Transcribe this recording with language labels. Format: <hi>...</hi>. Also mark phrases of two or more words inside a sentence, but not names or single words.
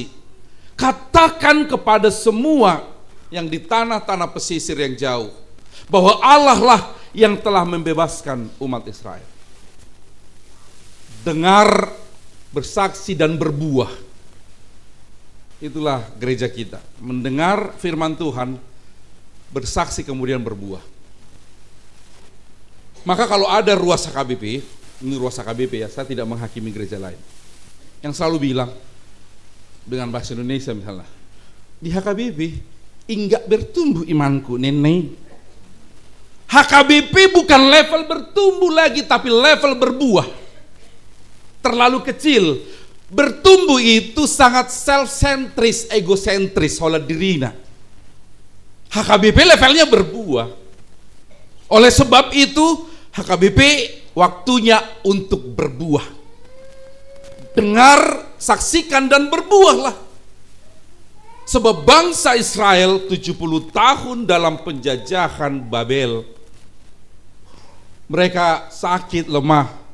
<id>Katakan kepada semua yang di tanah-tanah pesisir yang jauh bahwa Allah lah yang telah membebaskan umat Israel. Dengar, bersaksi dan berbuah. Itulah gereja kita. Mendengar firman Tuhan, bersaksi kemudian berbuah. Maka kalau ada ruas HKBP, ini ruas HKBP ya, saya tidak menghakimi gereja lain, yang selalu bilang dengan bahasa Indonesia misalnya, di HKBP enggak bertumbuh imanku nenek. HKBP bukan level bertumbuh lagi, tapi level berbuah. Terlalu kecil. Bertumbuh itu sangat self-centris, egosentris,</id> <bbc>hola dirina.</bbc> <id>HKBP levelnya berbuah. Oleh sebab itu HKBP waktunya untuk berbuah. Dengar, saksikan dan berbuahlah. Sebab bangsa Israel 70 tahun dalam penjajahan Babel, mereka sakit, lemah.</id>